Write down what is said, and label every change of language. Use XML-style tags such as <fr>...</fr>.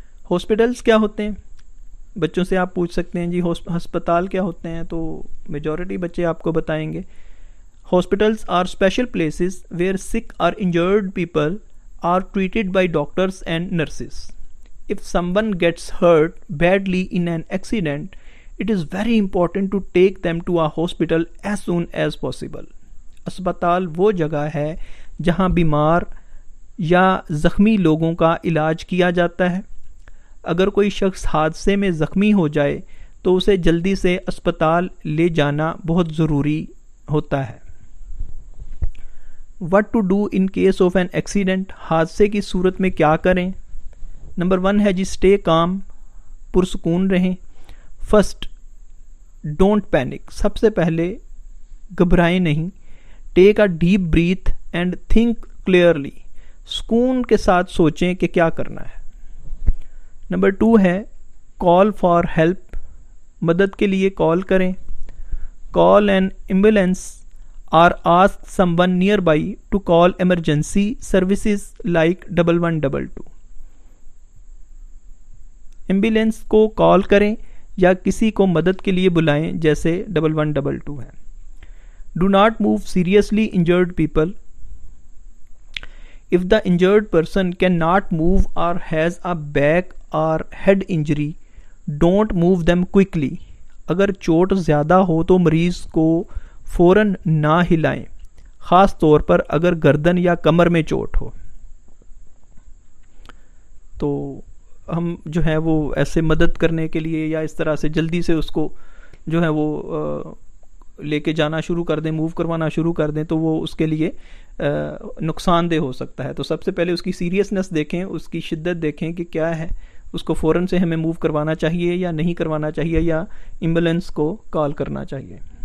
<ur>Hospitals کیا ہوتے ہیں؟ بچوں سے آپ پوچھ سکتے ہیں جی ہسپتال کیا ہوتے ہیں، تو میجورٹی بچے آپ کو بتائیں گے</ur> <en>Hospitals are special places where sick or injured people are treated by doctors and nurses. If someone gets hurt badly in an accident, it is very important to take them to a hospital as soon as possible.</en> <ur>اسپتال وہ جگہ ہے جہاں بیمار یا زخمی لوگوں کا علاج کیا جاتا ہے. اگر کوئی شخص حادثے میں زخمی ہو جائے تو اسے جلدی سے اسپتال لے جانا بہت ضروری ہوتا ہے.</ur> <en>What to do in case of an accident،</en> <ur>حادثے کی صورت میں کیا کریں؟ نمبر 1 ہے جی</ur> <en>stay calm,</en> <ur>پرسکون رہیں.</ur> <en>first don't panic,</en> <ur>سب سے پہلے گھبرائیں نہیں.</ur> <en>Take a deep breath and think clearly.</en> <ur>سکون کے ساتھ سوچیں کہ کیا کرنا ہے. نمبر 2 ہے</ur> <en>Call for help.</en> <ur>مدد کے لیے کال کریں.</ur> <en>Call an ambulance or ask someone nearby to call emergency services like 1122.</en> <ur>Ambulance کو کال کریں یا کسی کو مدد کے لیے بلائیں جیسے 1122 ہے.</ur> <en>Do not move seriously injured people. If the injured person cannot move or has a back or head injury, don't move them quickly.</en> <ur>اگر چوٹ زیادہ ہو تو مریض کو فوراً نہ ہلائیں، خاص طور پر اگر گردن یا کمر میں چوٹ ہو. تو ہم جو ہے وہ ایسے مدد کرنے کے لیے یا اس طرح سے جلدی سے اس کو جو ہے وہ لے کے جانا شروع کر دیں، موو کروانا شروع کر دیں تو وہ اس کے لیے نقصان دہ ہو سکتا ہے. تو سب سے پہلے اس کی سیریسنس دیکھیں، اس کی شدت دیکھیں کہ کیا ہے، اس کو فوراً سے ہمیں موو کروانا چاہیے یا نہیں کروانا چاہیے یا ایمبولینس کو کال کرنا چاہیے.</ur>